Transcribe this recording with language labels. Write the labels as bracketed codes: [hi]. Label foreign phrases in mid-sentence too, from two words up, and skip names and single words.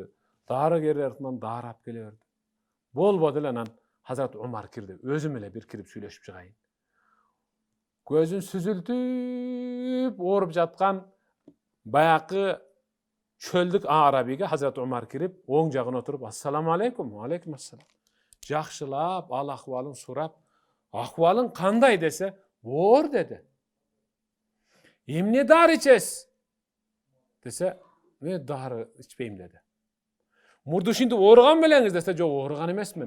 [ky] Дарыгер артынан дары алып келе берди. Болбоду эле анан Hazrat Umar кирди. Өзүм эле бир кирип сүйлөшүп чыгайын. Көзүн сүзүлтүп ооруп жаткан баякы çöldük Arabiga Hazrat Umar kirip oң жагына отуруп [ar] السلام عليكم، عليكم السلام. [ky] Жакшылап ал акыбалын сурап, акыбалың кандай десе, оор деди. Эмне дары ичесиз? Десе, мен дары ичпейм деди. Мурда ушинтип ооруган белеңиз десе, жок ооруган эмесмин.